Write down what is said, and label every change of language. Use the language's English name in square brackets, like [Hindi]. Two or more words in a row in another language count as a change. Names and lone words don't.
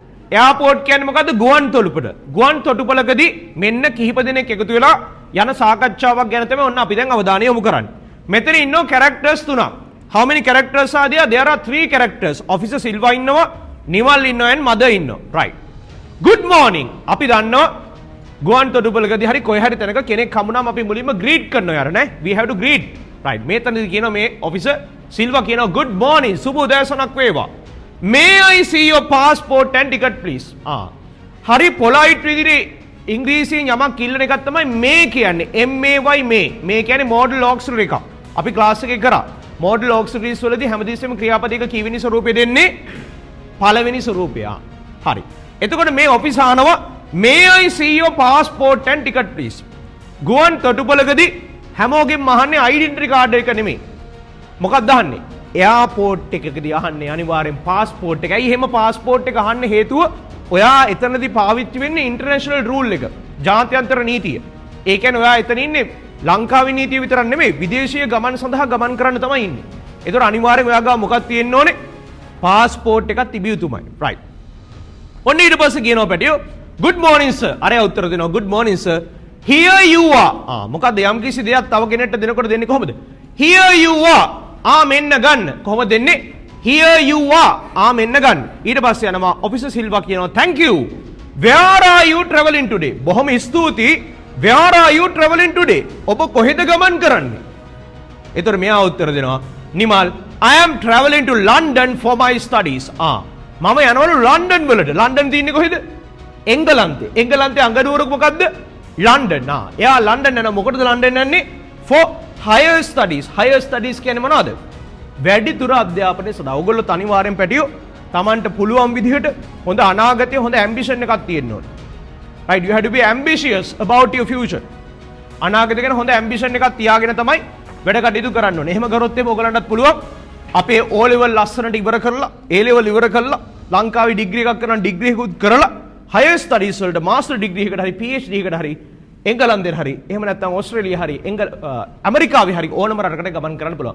[Sinhala] එයාපෝට් කියන්නේ මොකද්ද? ගුවන් තොටුපළ. ගුවන් තොටුපළකදී මෙන්න කිහිප දෙනෙක් එකතු වෙලා යන සාකච්ඡාවක් ගැන තමයි ඔන්න අපි දැන් අවධානය යොමු කරන්නේ. මෙතන ඉන්නෝ characters තුනක්. [English] How many characters are there? There are 3 characters. Officer Silva ඉන්නවා, නිමල් ඉන්නවා and mother ඉන්නවා. Right. Good morning. [Sinhala] අපි දන්නවා ගුවන් තොටුපළකදී හරි කොහේ හරි තැනක කෙනෙක් හමුනාම අපි මුලින්ම greet කරනවා යාර නේ. [English] We have to greet. Right. [Sinhala] මේතනදී කියනවා මේ officer Silva කියනවා [English] good morning. [Sinhala] සුබ උදෑසනක් වේවා. [English] May I see your passport and ticket please? [Sinhala] හරි polite විදිහට ඉංග්‍රීසියෙන් යමක් කිල්ලන එකක් තමයි මේ කියන්නේ. MAY මේ කියන්නේ [English] model auxiliary [Sinhala] එකක්. අපි ක්ලාස් එකේ කරා. [English] model auxiliaries [Sinhala] වලදී හැමදෙස්සෙම ක්‍රියාපදයක කීවෙනි ස්වරූපය දෙන්නේ? පළවෙනි ස්වරූපය. හරි. එතකොට මේ ඔෆිස් ආනවා [English] May I see your passport and ticket please? [Sinhala] ගුවන් තොටුපළකදී හැමෝගෙම අහන්නේ [English] identity card [Sinhala] එක නෙමෙයි. මොකක්ද අහන්නේ? එයාපෝට් එකකදී අහන්නේ අනිවාර්යෙන් පාස්පෝර්ට් එක. ඇයි එහෙම පාස්පෝර්ට් එක අහන්න හේතුව? ඔයා එතනදී පාවිච්චි වෙන්නේ [English] international rule [Sinhala] එක. ජාත්‍යන්තර නීතිය. ඒ කියන්නේ ඔයා එතන ඉන්නේ ලංකාවේ නීතිය විතරක් නෙමෙයි විදේශීය ගමන් සඳහා ගමන් කරන්න තමයි ඉන්නේ. ඒතර අනිවාර්යෙන් ඔයා ගාව මොකක්ද තියෙන්න ඕනේ? පාස්පෝර්ට් එකක් තිබිය යුතුමයි. right. ඔන්න ඊට පස්සේ කියනවා පැටියෝ [English] good morning sir. [Sinhala] අරයා උත්තර දෙනවා [English] good morning sir. Here you are. [Sinhala] මොකද්ද යම් කිසි දෙයක් තව කෙනෙක්ට දෙනකොට දෙන්නේ කොහොමද? [English] Here you are. [Sinhala] මෙන්න ගන්න. කොහොමද දෙන්නේ? [English] Here you are. [Sinhala] මෙන්න ගන්න. ඊට පස්සේ යනවා officer Silva කියනවා [English] thank you. Where are you traveling today? [Sinhala] බොහොම ස්තුතියි. [English] Where are you traveling today? [Sinhala] ඔබ කොහෙද ගමන් කරන්නේ? ඒතර මෙයා උත්තර දෙනවා නිමල් [English] I am traveling to London for my studies. [Sinhala] මම යනවලු ලන්ඩන් වලට. ලන්ඩන් තියෙන්නේ කොහෙද? එංගලන්තේ. එංගලන්තේ අඟනුවරක මොකද්ද? ලන්ඩන්. එයා ලන්ඩන් යන මොකටද ලන්ඩන් යන්නේ? [English] for higher studies. higher studies [Sinhala] කියන්නේ මොනවද? වැඩිදුර අධ්‍යාපනය සඳහා. ඔයගොල්ලෝ අනිවාර්යෙන් පැටියෝ Tamanට පුළුවන් විදිහට හොඳ අනාගතයේ හොඳ ambition එකක් තියෙන්න ඕනේ. [English] right, you have to be ambitious about your future. [Sinhala] අනාගතය ගැන හොඳ ambition එකක් තියාගෙන තමයි වැඩ කටයුතු කරන්න ඕනේ. එහෙම කරොත් එimhe ඔයගලන්ටත් පුළුවන් අපේ [English] O level [Sinhala] ලස්සනට ඉවර කරලා [English] A level [Sinhala] ඉවර කරලා ලංකාවේ ඩිග්‍රී එකක් කරන ඩිග්‍රී එකකුත් කරලා [English] higher studies [Sinhala] වලට [English] master degree [Sinhala] එකකට හරි PhD එකකට හරි එංගලන්තේ හරි එහෙම නැත්නම් ඕස්ට්‍රේලියා හරි ඇමරිකාවේ හරි ඕනම රටකට ගමන් කරන්න පුළුවන්.